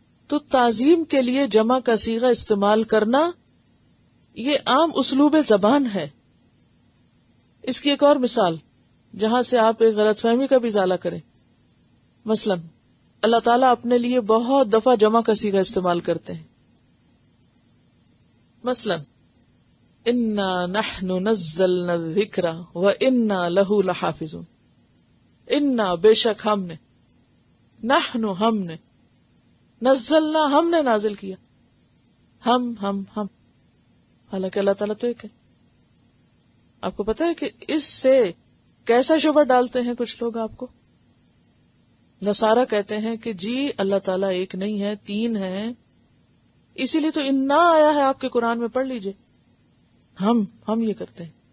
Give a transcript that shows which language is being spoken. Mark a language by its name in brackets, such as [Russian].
[Urdu] تو تعظیم کے لیے جمع کا صیغہ استعمال کرنا یہ عام اسلوب زبان ہے. اس کی ایک اور مثال جہاں سے آپ ایک غلط فہمی کا بھی ازالہ کریں. مثلا اللہ تعالیٰ اپنے لیے بہت دفعہ جمع کا صیغہ استعمال کرتے ہیں. مثلا [Arabic] انا نحن نزلنا الذکر وانا لہ لحافظون. [Urdu] انا بے شک ہم نے، نحن ہم نے، نزلنا ہم نے نازل کیا، ہم حالانکہ اللہ تعالیٰ تو ایک ہے. آپ کو پتا ہے کہ اس سے کیسا شبہ ڈالتے ہیں کچھ لوگ آپ کو؟ نصارہ کہتے ہیں کہ جی اللہ تعالیٰ ایک نہیں ہے، تین ہیں، اسی لیے تو انا آیا ہے آپ کے قرآن میں، پڑھ لیجئے. ہم یہ کرتے ہیں.